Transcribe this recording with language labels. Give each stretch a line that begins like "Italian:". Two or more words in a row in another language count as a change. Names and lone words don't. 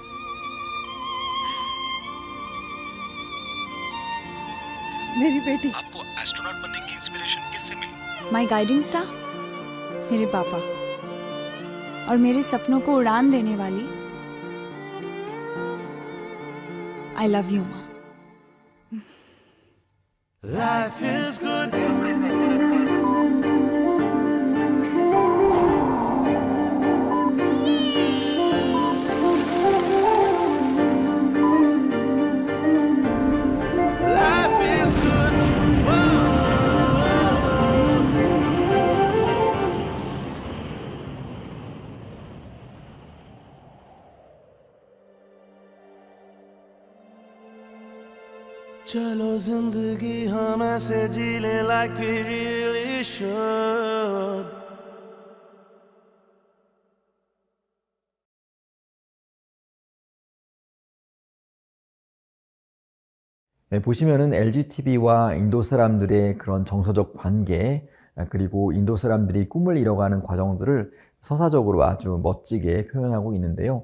Hindi: मेरी बेटी। आपको एस्ट्रोनॉट बनने की इंस्पिरेशन किससे मिली?
English: My guiding star
Hindi: मेरे पापा, और मेरे सपनों को उड़ान देने वाली
English: I love you
Hindi: माँ।
English: Life is good. Life is good. Whoa.
Hindi: चलो जिंदगी हम ऐसे जी ले
English: like we really should.
Korean: 네, 보시면은 LGTB와 인도 사람들의 그런 정서적 관계, 그리고 인도 사람들이 꿈을 이뤄가는 과정들을 서사적으로 아주 멋지게 표현하고 있는데요.